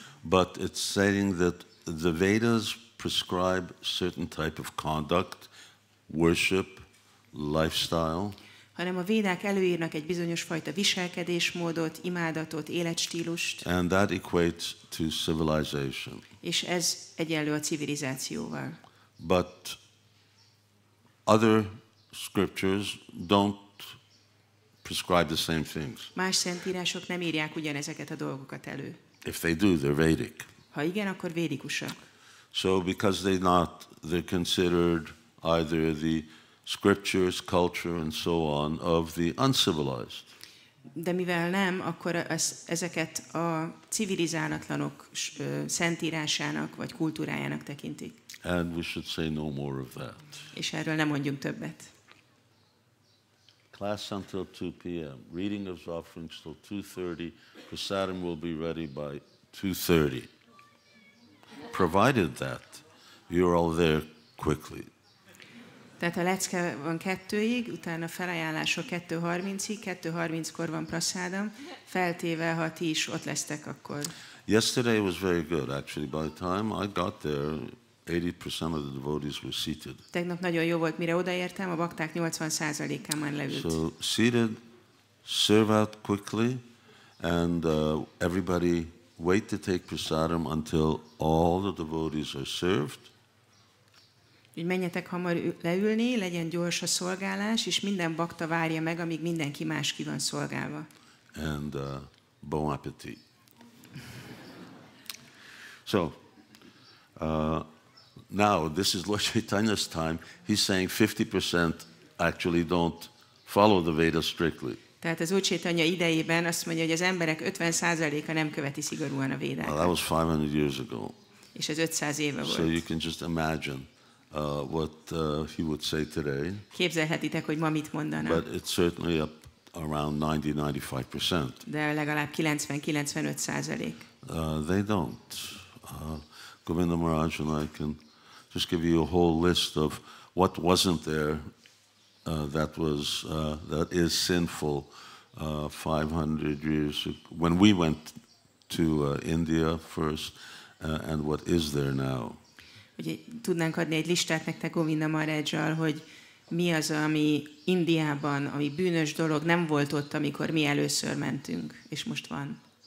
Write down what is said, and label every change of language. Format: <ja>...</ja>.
<en>but it's saying that the Vedas prescribe certain type of conduct, worship, lifestyle,</en> <hu>hanem a védák előírnak egy bizonyos fajta viselkedésmódot, imádatot, életstílust,</hu> <en>and that equates to civilization.</en> <hu>és ez egyenlő a civilizációval.</hu> <en>But other scriptures don't prescribe the same things.</en> <hu>Más szentírások nem írják ugyanezeket a dolgokat elő.</hu> <en>If they do, they're Vedic.</en> <hu>Ha igen, akkor védikusak.</hu> <en>So because they're considered either the scriptures, culture, and so on of the uncivilized.</en> <hu>De mivel nem, akkor ezeket a civilizálatlanok szentírásának vagy kultúrájának tekintik.</hu> <en>And we should say no more of that.</en> <hu>És erről nem mondjunk többet.</hu> <en>Class until 2 p.m. Reading of offerings till 2:30. Prasadam will be ready by 2:30. Provided that you're all there quickly.</en> <hu>Tehát a lecke van 2-ig, utána felajánlások 2:30-ig, 2:30-kor van praszádam, feltéve, ha ti is ott lesztek akkor.</hu> <en>Yesterday was very good, actually. By the time I got there, 80% of the devotees were seated.</en> <hu>Tegnap nagyon jó volt, mire odaértem, a bakták 80%-án már leült.</hu> <en>So seated, serve out quickly, and everybody wait to take prasadam until all the devotees are served.</en> <hu>Úgy menjetek hamar leülni, legyen gyors a szolgálás, és minden bakta várja meg, amíg mindenki más ki van szolgálva.</hu> <en>And bon appetit. So, now this is Lord Chaitanya's time. He's saying 50% actually don't follow the Vedas strictly.</en> <hu>Tehát az Úr Chaitanya idejében azt mondja, hogy az emberek 50%-a nem követi szigorúan a</hu> <en>Well, that</en> <hu>védákat.</hu> <en>was 500 years ago.</en> <hu>És ez 500 éve</hu> <en>So you</en> <hu>volt.</hu> <en>can just imagine what he would say today.</en> <hu>Képzelhetitek, hogy ma mit mondana.</hu> <en>But it's certainly up around 90-95%.</en> <hu>De legalább 90-95%.</hu> <en>They don't. Govinda Maharaj and I can just give you a whole list of what wasn't there that is sinful 500 years ago, when we went to India first, and what is there now.</en> <hu>Ugye tudnánk adni egy listát nektek Govinda Maharajjal, hogy mi az, ami Indiában, ami bűnös dolog, nem volt ott, amikor mi először mentünk, és most van.</hu>